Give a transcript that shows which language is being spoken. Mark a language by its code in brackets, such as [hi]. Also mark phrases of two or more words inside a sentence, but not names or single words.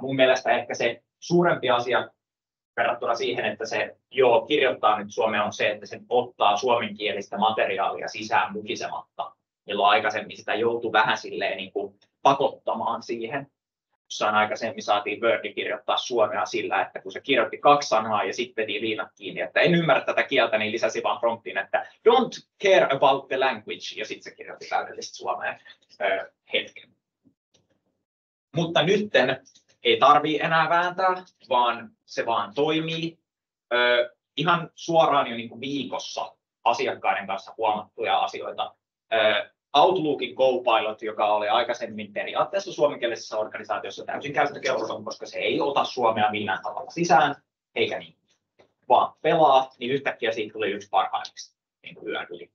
[fi] Mun mielestä ehkä se suurempi asia verrattuna siihen, että se kirjoittaa nyt suomea, on se, että se ottaa suomenkielistä materiaalia sisään mukisematta, milloin aikaisemmin sitä joutui vähän silleen niin kuin pakottamaan siihen. Jossain aikaisemmin saatiin Wordi kirjoittaa suomea sillä, että kun se kirjoitti 2 sanaa ja sitten veti liinat kiinni, että en ymmärrä tätä kieltä, niin lisäsi vaan promptin, että [en] don't care about the language, [fi] ja sitten se kirjoitti täydellisesti suomeen hetken. Mutta nytten ei tarvitse enää vääntää, vaan se vaan toimii. Ihan suoraan jo niin kuin viikossa asiakkaiden kanssa huomattuja asioita. Outlookin Copilot, joka oli aikaisemmin periaatteessa suomenkielisessä organisaatiossa täysin käyttökelpoinen, koska se ei ota suomea millään tavalla sisään, eikä niin, vaan pelaa, niin yhtäkkiä siitä tuli yksi parhaimmista niin yön yli.